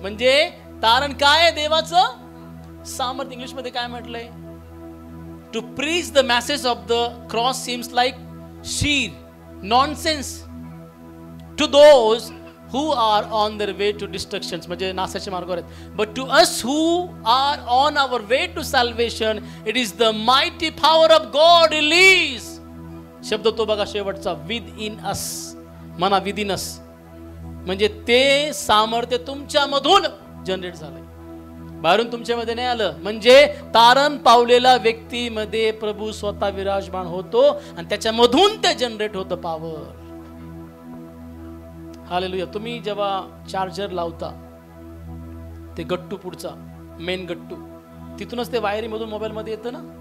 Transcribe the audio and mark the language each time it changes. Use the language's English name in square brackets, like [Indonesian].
[Marathi] म्हणजे तारण काय आहे? देवाचं सामर्थ्य. इंग्लिश मध्ये काय म्हटलंय? [English] to preach the message of the cross seems like sheer, nonsense to those who are on their way to destruction, [Marathi] म्हणजे नाशाच्या मार्गावर आहेत. [English] But to us who are on our way to salvation, it is the mighty power of God release. [Marathi] शब्द तो बघा शेवटचा, [English] within us. [Marathi] म्हणा [English] within us. [Marathi] म्हणजे ते सामर्थ्य तुमच्यामधून जनरेट झालंय, बाहेरून तुमच्यामध्ये नाही आलं. म्हणजे तारण पावलेला व्यक्तीमध्ये प्रभू स्वतः विराजमान होतो आणि त्याच्यामधून ते जनरेट होतं पॉवर. हालेलुया. तुम्ही जेव्हा चार्जर लावता, ते गट्टू पुढचा मेन गट्टू, तिथूनच ते वायरी मधून मोबाईल मध्ये येतं ना.